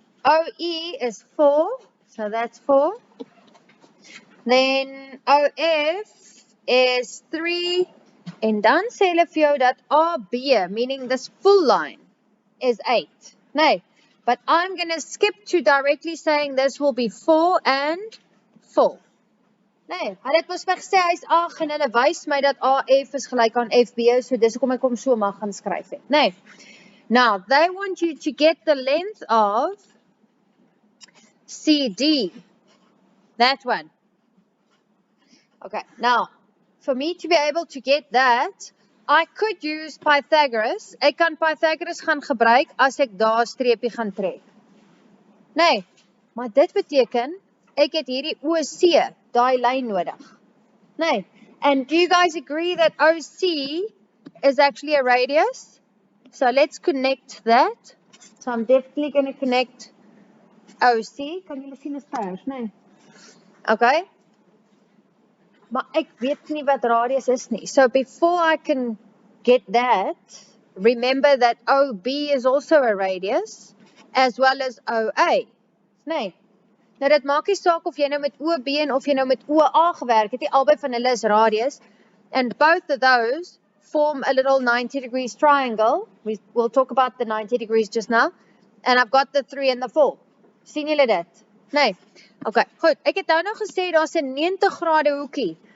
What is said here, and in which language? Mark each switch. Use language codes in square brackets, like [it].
[en] OE is 4, so that's 4. Then OF is 3. [af] En dan sê hulle vir jou dat AB, [en] meaning this full line, [af] is 8. [en] No, but I'm going to skip to directly saying this will be 4 and 4. [af] Nee, hy het mos vir gesê hy is 8 en hulle wys my dat AF is gelyk aan FB, so dis hoekom ek hom so mag gaan skryf het. Nee. [en] Now, they want you to get the length of CD. That one. Okay, now, for me to be able to get that, I could use Pythagoras. [af] Ek kan Pythagoras gaan gebruik as ek daar 'n streepie gaan trek. Nee, maar dit beteken ek het hierdie OC, daai lyn nodig. [en] Nee, and do you guys agree that OC is actually a radius? So let's connect that. So I'm definitely going to connect OC. [af] Kan julle sien is vers, nee? Okay. Maar ek weet nie wat radius is nie. [en] So before I can get that, remember that OB is also a radius, as well as OA. [af] Nee. Nou dit maak nie saak of jy nou met OB en of jy nou met OA gewerk het, albei van hulle is radius, [en] and both of those form a little 90 degrees triangle. We'll talk about the 90 degrees just now. And I've got the 3 and the 4. [af] Sien julle dit? Nee. Okay, goed. Ek het nou gesê daar's 'n 90 grade hoekie.